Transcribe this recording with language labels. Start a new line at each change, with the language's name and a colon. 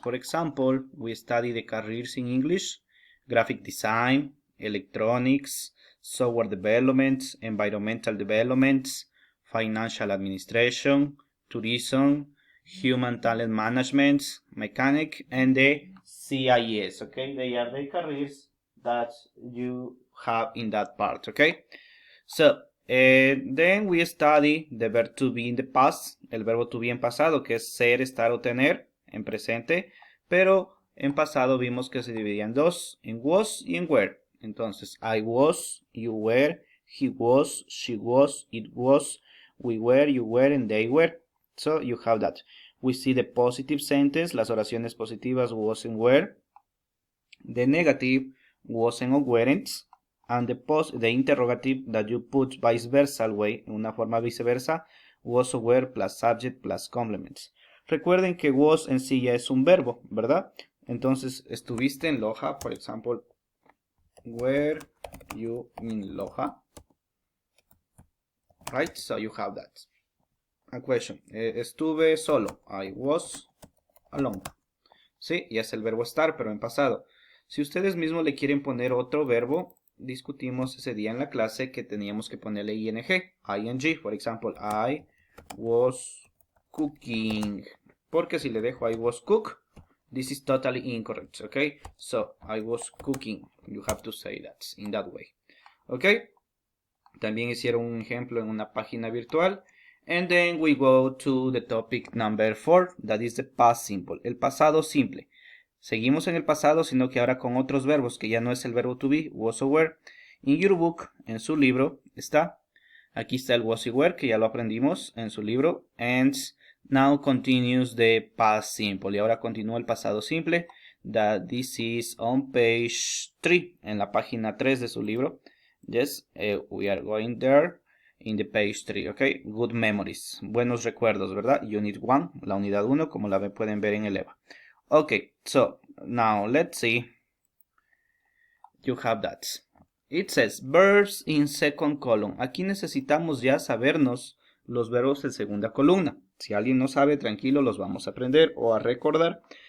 English: For example, we study the careers in English, graphic design, electronics, software development, environmental development, financial administration, tourism, human talent management, mechanic, and the CIS. Okay, they are the careers that you have in that part. Okay, so then we study the verb to be in the past,
Spanish: el verbo to be en pasado, que es ser, estar o tener en presente, pero en pasado vimos que se dividía en dos, en was y en were.
English: Entonces, I was, you were, he was, she was, it was, we were, you were, and they were. So you have that. We see the positive sentence,
Spanish: las oraciones positivas
English: was and were. The negative wasn't or weren't. And the interrogative that you put vice versa way,
Spanish: en una forma viceversa,
English: was or were plus subject plus complements.
Spanish: Recuerden que was en sí ya es un verbo, ¿verdad? Entonces, estuviste en Loja, por ejemplo,
English: were you in Loja? Right, so you have that. A question.
Spanish: Estuve solo.
English: I was alone.
Spanish: Sí, ya es el verbo estar, pero en pasado. Si ustedes mismos le quieren poner otro verbo, discutimos ese día en la clase que teníamos que ponerle ing.
English: Ing,
Spanish: por ejemplo,
English: I was cooking.
Spanish: Porque si le dejo
English: I was cook, this is totally incorrect, okay? So, I was cooking. You have to say that in that way. Okay?
Spanish: También hicieron un ejemplo en una página virtual.
English: And then we go to the topic number 4, that is the past simple,
Spanish: el pasado simple. Seguimos en el pasado, sino que ahora con otros verbos, que ya no es el verbo to be, was or were.
English: In your book,
Spanish: en su libro, está. Aquí está el was y were, que ya lo aprendimos en su libro.
English: And now continues the past simple.
Spanish: Y ahora continúa el pasado simple.
English: That this is on page 3,
Spanish: en la página 3 de su libro.
English: Yes, we are going there. In the page 3, ok, good memories,
Spanish: buenos recuerdos, ¿verdad?
English: Unit 1,
Spanish: la unidad 1, como la pueden ver en el EVA.
English: Ok, so, now let's see. You have that. It says, verbs in second column.
Spanish: Aquí necesitamos ya sabernos los verbos en segunda columna. Si alguien no sabe, tranquilo, los vamos a aprender o a recordar.